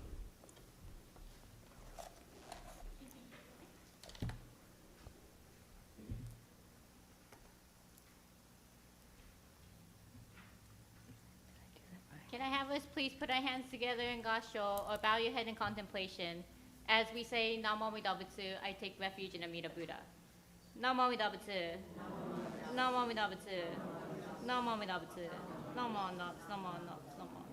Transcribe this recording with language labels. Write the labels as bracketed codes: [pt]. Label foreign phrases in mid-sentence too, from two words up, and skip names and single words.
[en] Can I have us please put our hands together in Gasho or bow your head in contemplation? As we say [ja] 南無阿弥陀仏, [en] I take refuge in Amida Buddha. [ja] 南無阿弥陀仏. 南無阿弥陀仏。南無阿弥陀仏. 南無阿弥陀仏。南無阿弥陀仏. Namo.